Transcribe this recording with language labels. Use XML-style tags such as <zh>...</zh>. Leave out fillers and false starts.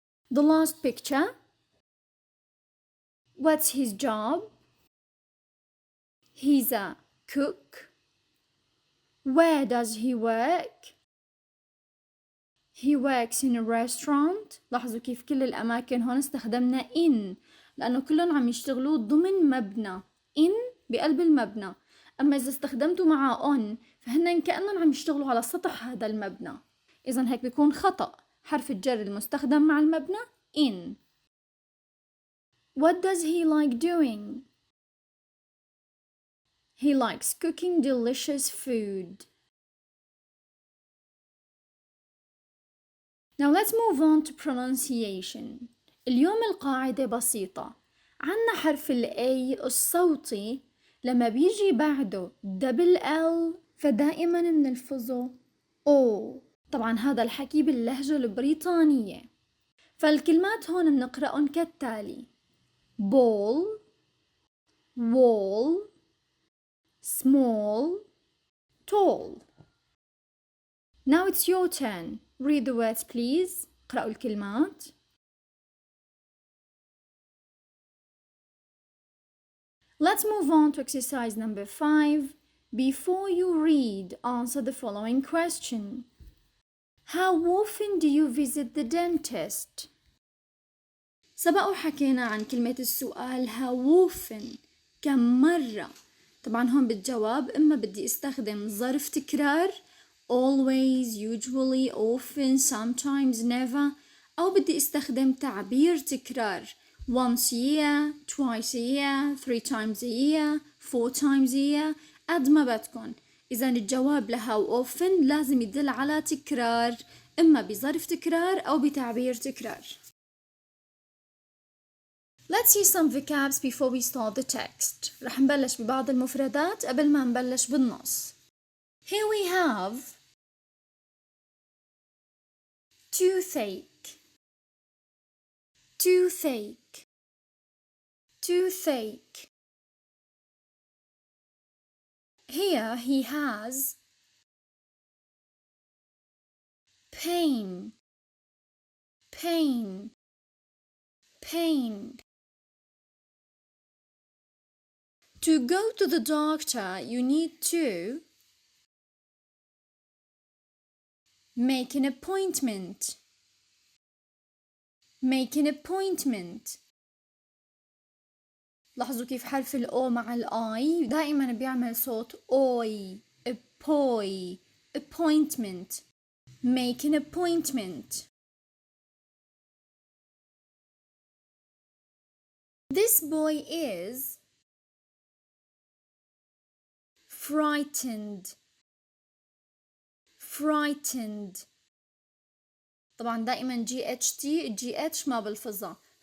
<en>The last picture. What's his job? He's a cook. Where does he work? He works in a restaurant.</en> <ar>لاحظوا كيف كل الأماكن هون استخدمنا in، لأنه كلهم عم يشتغلوا ضمن مبنى. in بقلب المبنى. أما إذا استخدمتوا معه on فهن كأنهم عم يشتغلوا على سطح هذا المبنى. إذن هيك بيكون خطأ. حرف الجر المستخدم مع المبنى in.</ar> <en>What does he like doing? He likes cooking delicious food. Now let's move on to pronunciation.</en> <ar>اليوم القاعدة بسيطة. عنا حرف ال A الصوتي لما بيجي بعده double L فدائما بنلفظه O. طبعا هذا الحكي باللهجة البريطانية. فالكلمات هون بنقرأهم كالتالي:</ar> <en>ball, wall, small, tall. Now it's your turn. Read the words please.</en> <ar>اقرأوا الكلمات.</ar> <en>Let's move on to exercise number 5. Before you read, answer the following question. How often do you visit the dentist?</en> <ar>سبق وحكينا عن كلمة السؤال how often، كم مرة. طبعا هون بالجواب إما بدي استخدم ظرف تكرار</ar> <en>always, usually, often, sometimes, never،</en> <ar>أو بدي استخدم تعبير تكرار</ar> <en>once a year, twice a year,</en> <ar>3 times a year, 4 times a year، قد ما بدكن. إذا الجواب ل how often لازم يدل على تكرار، إما بظرف تكرار أو بتعبير تكرار.</ar> <en>Let's see some vocabs before we start the text.</en> <ar>رح نبلش ببعض المفردات قبل ما نبلش بالنص.</ar> <en>Here we have toothache, toothache, toothache. Here he has pain, pain, pain. To go to the doctor, you need to make an appointment, make an appointment.</en> <ar>لاحظوا كيف حرف ال O مع ال I دائما بيعمل صوت OI.</ar> <en>Appoy, appointment, make an appointment. This boy is frightened, frightened.</en> <ar>طبعا دائما GHT GH ما بلفظها.</ar>